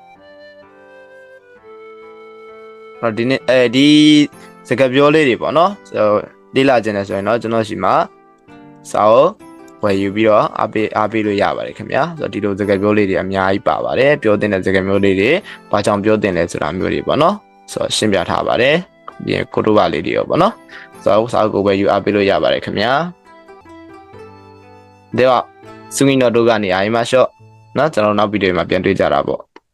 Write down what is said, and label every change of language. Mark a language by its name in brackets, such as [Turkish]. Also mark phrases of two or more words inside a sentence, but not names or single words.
[Burmese] ဒီနေ့ဒီစကားပြောလေးတွေပေါ့နော်လေ့လာခြင်းနဲ့ဆိုရင်တော့ကျွန်တော်ရှိမှာစာအုပ်ဝယ်ယူပြီးတော့အားပေးလို့ရပါတယ်ခင်ဗျာဆိုတော့ဒီလိုစကားပြောလေးတွေအများကြီးပါပါတယ်ပြောတဲ့စကားမျိုးလေးတွေဘာကြောင့်ပြောတင်လဲဆိုတာမျိုးတွေပေါ့နော်ဆိုတော့ရှင်းပြထားပါတယ်ပြင်ကိုတို့ပါလေးတွေရောပေါ့နော်ဆိုတော့စာအုပ်ကိုဝယ်ယူအားပေးလို့ရပါတယ်ခင်ဗျာ [Japanese] では次の動画に会いましょう [Burmese] နော်ကျွန်တော်နောက်ဗီဒီယိုမှာပြန်တွေ့ကြတာပေါ့